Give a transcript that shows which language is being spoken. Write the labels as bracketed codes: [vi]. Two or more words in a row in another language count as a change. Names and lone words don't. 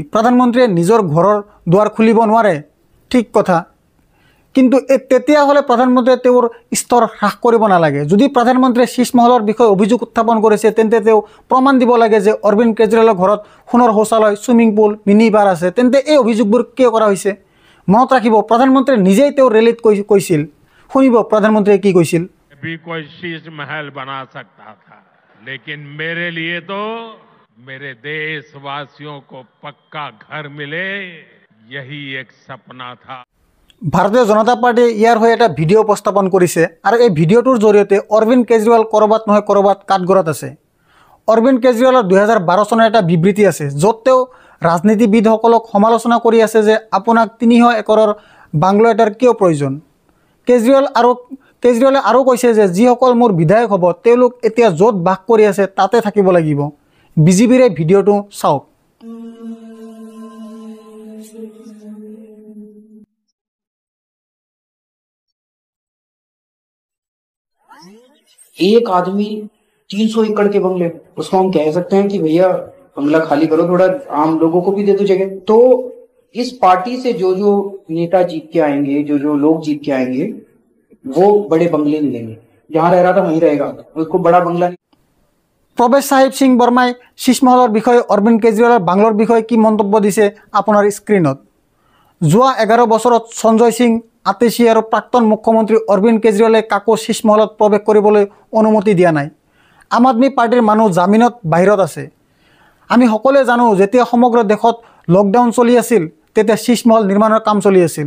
[as] প্ৰধানমন্ত্ৰীয়ে নিজৰ ঘৰৰ দুৱাৰ খুলিব নোৱাৰে, ঠিক কথা, কিন্তু তেতিয়াহ'লে প্ৰধানমন্ত্ৰীয়ে তেওঁৰ স্তৰ হ্ৰাস কৰিব নালাগে। যদি প্ৰধানমন্ত্ৰীয়ে শীৰ্ষমহলৰ বিষয়ে অভিযোগ উত্থাপন কৰিছে, তেন্তে তেওঁ প্ৰমাণ দিব লাগে যে অৰবিন্দ কেজৰিৱালৰ ঘৰত সোণৰ শৌচালয়, [en] swimming pool, mini bar [as] আছে। তেন্তে এই অভিযোগবোৰ কিয় কৰা হৈছে? মনত ৰাখিব, প্ৰধানমন্ত্ৰীয়ে নিজেই তেওঁৰ ৰেলীত কৈছিল। শুনিব প্ৰধানমন্ত্ৰীয়ে কি কৈছিল। [hi] कोई शीश महल बना सकता था, लेकिन मेरे लिए तो मेरे देशवासियों को पक्का घर मिले, यही एक सपना था। [as] ভাৰতীয় জনতা পাৰ্টিয়ে ইয়াৰ হৈ এটা ভিডিঅ' উপস্থাপন কৰিছে, আৰু এই ভিডিঅ'টোৰ জৰিয়তে অৰবিন্দ কেজৰিৱাল ক'ৰবাত নহয় ক'ৰবাত কাঠগড়াত আছে। অৰবিন্দ কেজৰিৱালৰ 2012 চনৰ এটা বিবৃতি আছে, য'ত তেওঁ ৰাজনীতিবিদসকলক সমালোচনা কৰি আছে যে আপোনাক 300 একৰৰ বাংলো এটাৰ কিয় প্ৰয়োজন। কেজৰিৱালে আৰু কৈছে যে যিসকল মোৰ বিধায়ক হ'ব তেওঁলোক এতিয়া য'ত বাস কৰি আছে তাতে থাকিব লাগিব। বিজেপিৰ এই ভিডিঅ'টো চাওক। [hi] एक आदमी 300 एकड़ के बंगले, उसको हम कह सकते हैं कि भैया बंगला खाली करो, थोड़ा आम लोगों को भी दे दो जगह। तो इस पार्टी से जो जो नेता जीत के आएंगे, जो जो लोग जीत के आएंगे, वो बड़े बंगले मिलेंगे। जहां रह रहा था वहीं रहेगा, उसको बड़ा बंगला। [as] প্ৰৱেশ সাহিব সিং বৰ্মাই শীষমহলৰ বিষয়ে অৰবিন্দ কেজৰিৱালৰ বাংলোৰ বিষয়ে কি মন্তব্য দিছে আপোনাৰ স্ক্ৰীণত। যোৱা 11 বছৰত সঞ্জয় সিং, আতিশী আৰু প্ৰাক্তন মুখ্যমন্ত্ৰী অৰবিন্দ কেজৰিৱালে কাকো শীষমহলত প্ৰৱেশ কৰিবলৈ অনুমতি দিয়া নাই। আম আদমি পাৰ্টিৰ মানুহ জামিনত বাহিৰত আছে। আমি সকলোৱে জানো যেতিয়া সমগ্ৰ দেশত লকডাউন চলি আছিল তেতিয়া শীষমহল নিৰ্মাণৰ কাম চলি আছিল।